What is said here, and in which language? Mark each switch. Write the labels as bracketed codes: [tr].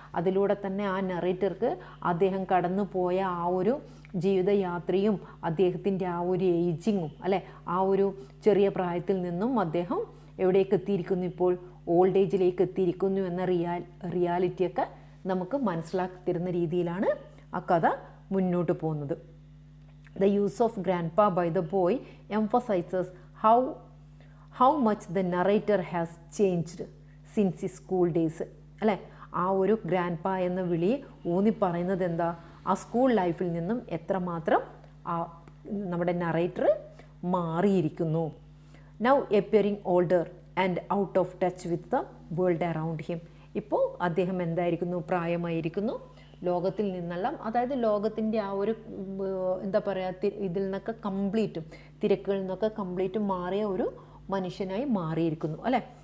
[ml] അതിലൂടെ തന്നെ ആ നറേറ്റർക്ക് അദ്ദേഹം കടന്നു പോയ ആ ഒരു ജീവിതയാത്രയും അദ്ദേഹത്തിൻ്റെ ആ ഒരു ഏജിങ്ങും അല്ലേ, ആ ഒരു ചെറിയ പ്രായത്തിൽ നിന്നും അദ്ദേഹം എവിടേക്ക് എത്തിയിരിക്കുന്നു, ഇപ്പോൾ ഓൾഡ് ഏജിലേക്ക് എത്തിയിരിക്കുന്നു എന്ന റിയാലിറ്റിയൊക്കെ നമുക്ക് മനസ്സിലാക്കി തരുന്ന രീതിയിലാണ് ആ കഥ മുന്നോട്ട് പോകുന്നത്. [en] The use of grandpa by the boy emphasizes how much the narrator has changed since his school days അല്ലേ. [ml] ആ ഒരു ഗ്രാൻഡ് എന്ന വിളി ഊന്നി പറയുന്നത് എന്താ? ആ സ്കൂൾ ലൈഫിൽ നിന്നും എത്രമാത്രം ആ നമ്മുടെ നറേറ്റർ മാറിയിരിക്കുന്നു. [en] Now appearing older and out of touch with the world around him. [ml] ഇപ്പോൾ അദ്ദേഹം എന്തായിരിക്കുന്നു? പ്രായമായിരിക്കുന്നു, ലോകത്തിൽ നിന്നെല്ലാം, അതായത് ലോകത്തിൻ്റെ ആ ഒരു എന്താ പറയുക, ഇതിൽ നിന്നൊക്കെ കംപ്ലീറ്റും തിരക്കുകളിൽ നിന്നൊക്കെ കംപ്ലീറ്റും മാറിയ ഒരു മനുഷ്യനായി മാറിയിരിക്കുന്നു അല്ലേ.